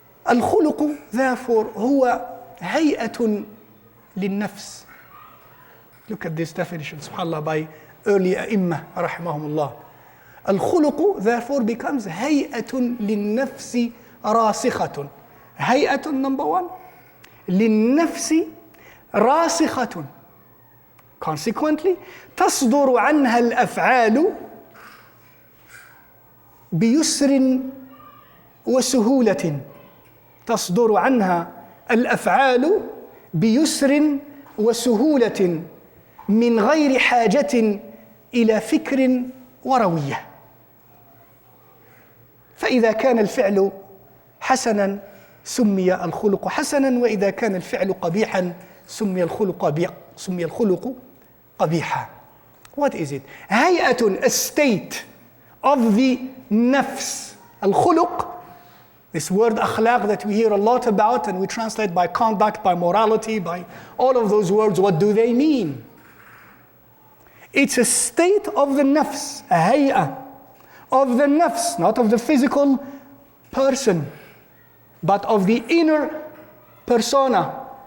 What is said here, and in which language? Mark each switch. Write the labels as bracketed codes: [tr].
[ar] الخلق [en] therefore [ar] هو هيئة للنفس. [en] Look at this definition, subhanAllah, by early [ar] أئمة رحمهم الله. الخلق [en] therefore becomes [ar] هيئة للنفس راسخة. [en] هيئة number one. [ar] للنفس راسخة. [en] Consequently, [ar] تصدر عنها الأفعال بيسر وسهولة. تصدر عنها الأفعال بيسر وسهولة من غير حاجة إلى فكر وروية. فإذا كان الفعل حسنا سمي الخلق حسنا، وإذا كان الفعل قبيحا سمي الخلق قبيحا. [en] What is it? هيئة, a state of the nafs. الخلق, this word akhlaq that we hear a lot about and we translate by conduct, by morality, by all of those words, what do they mean? It's a state of the nafs, a hay'a of the nafs, not of the physical person, but of the inner persona.